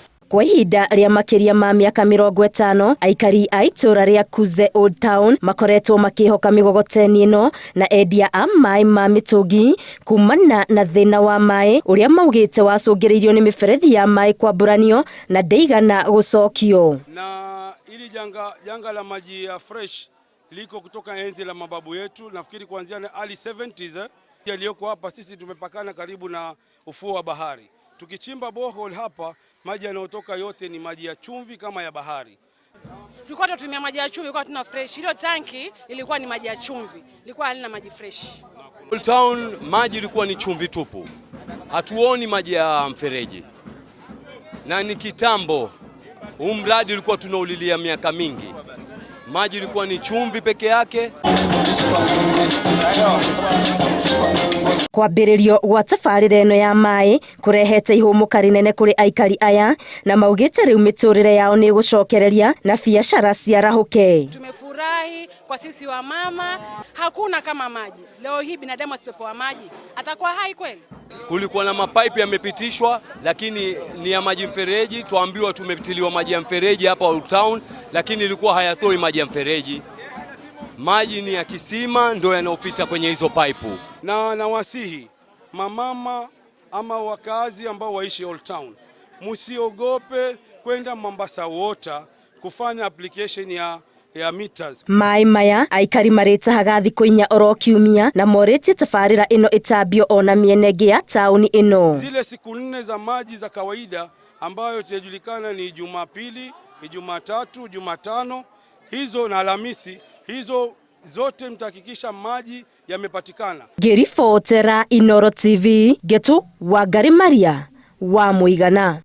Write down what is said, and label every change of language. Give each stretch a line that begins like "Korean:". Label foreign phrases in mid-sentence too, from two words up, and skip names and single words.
Kikuyu: Kwa ihinda rĩa makiria ma miaka 50 aikari a itura ria Kuze Old Town makoretwo makihoka migogoteni ino na endia a mai ma mitungi kumana na thina wa mai uria maugite wacungiriirio ni miberethi ya mai kwamburanio na ndeigana gucokio.
Swahili: Na ili janga la maji ya fresh liko kutoka enzi la mababu yetu, nafikiri kuanzia na
English: early 70s
Swahili: yaliyoko hapa. Sisi tumepakana karibu na ufuo wa bahari. Tukichimba borehole hapa, maji yanayotoka yote ni maji ya chumvi kama ya bahari. Tulikuwa tunatumia maji ya chumvi, kwa tuna fresh. Hilo tanki ilikuwa ni maji ya chumvi, ilikuwa halina maji fresh. Old Town maji ilikuwa ni chumvi tupu. Hatuoni maji ya mfereji. Na ni kitambo. Huu mradi ulikuwa tunaulilia miaka mingi. Maji ilikuwa ni chumvi peke yake.
Kikuyu: Kwambĩrĩrio gwa tabarĩra ĩno ya mai kurehete ihũmũka rinene kuri aikari aya na maugite riu miturire yao ni gucokereria na biashara ciarahuke.
Swahili: Tumefurahi kwa sisi wa mama, hakuna kama maji. Leo hii binadamu asipopewa maji atakuwa hai kweli? Kulikuwa na mapipe yamepitishwa, lakini ni ya maji mfereji. Tuambiwa tumepitiliwa maji ya mfereji hapa Old Town, lakini ilikuwa hayatoi maji ya mfereji. Maji ni ya kisima ndio yanayopita kwenye hizo pipe. Na nawasihi mamama ama wakazi ambao waishi Old Town, musiogope kwenda Mombasa Water kufanya application ya meters.
Kikuyu: Mai maya aikari maritahaga thikũ 4 oro kiumia na morĩtie tabarĩra ĩno ĩtambio ona mienenge ya tauni ĩno.
Swahili: Zile siku 4 za maji za kawaida ambayo tunajulikana ni Jumapili, Jumatatu, Jumatano, hizo na Alhamisi, hizo zote mtahakikisha maji yamepatikana.
Kikuyu: Ngĩribotera Inooro TV, Getu Wangari Maria wa Mũigana.